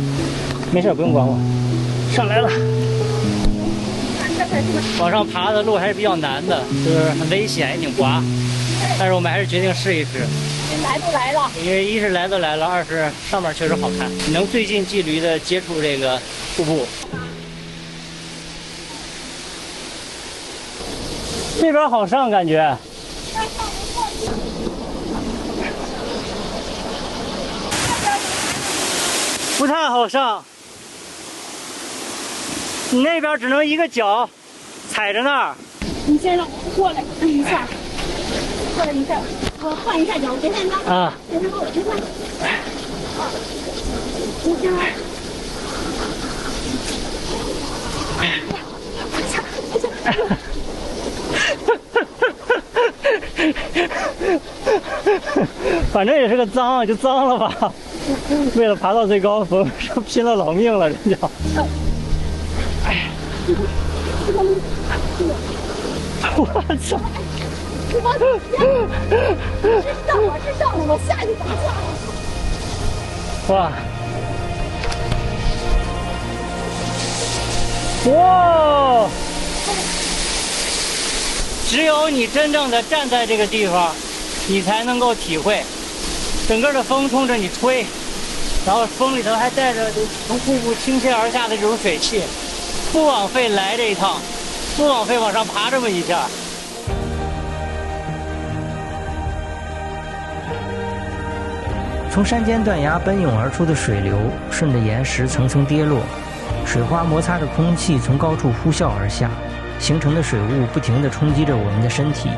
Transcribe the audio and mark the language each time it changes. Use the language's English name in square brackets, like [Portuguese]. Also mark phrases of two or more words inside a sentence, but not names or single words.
[Chinese] 没事，不用管我。上来了。往上爬的路还是比较难的，就是很危险，也挺滑。但是我们还是决定试一试。来都来了，因为一是来都来了，二是上面确實好看，能最近距離的接觸這個瀑布。這邊好上感覺。不太好上，你那邊只能一個腳踩着那兒。你先讓我過來一下，過來一下，我換一下腳，別太高。啊。別太高，別換。你先來。反正也是個髒，就髒了吧。為了爬到最高峰，是拼了老命了，人家。哎，我操！是上了，我下去打架。哇！哇！只有你真正的站在這個地方，你才能夠體會。整個的風衝着你吹，然後風裡頭還帶着從瀑布傾瀉而下的這種水汽，不枉費來這一趟，不枉費往上爬這麼一下。從山間斷崖奔湧而出的水流，順着岩石層層跌落，水花摩擦着空氣從高處呼嘯而下，形成的水霧不停地衝擊着我們的身體。